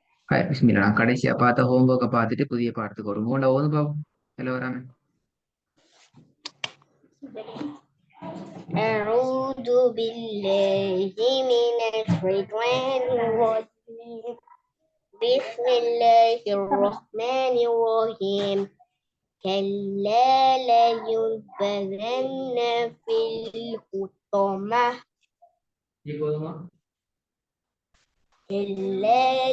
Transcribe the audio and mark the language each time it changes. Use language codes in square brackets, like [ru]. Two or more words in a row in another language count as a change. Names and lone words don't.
[ta] பிஸ்மில்லா நான் கடைசியா பார்த்த ஹோம்ஒர்க்கை பார்த்துட்டு புதிய பாடத்துக்கு ஒரு மூணு ஓது பாப்போம். எல்லாம் வராம [ar] أعوذ بالله من الشيطان الرجيم بسم الله الرحمن الرحيم كلا لينبذن في الحطمة كلا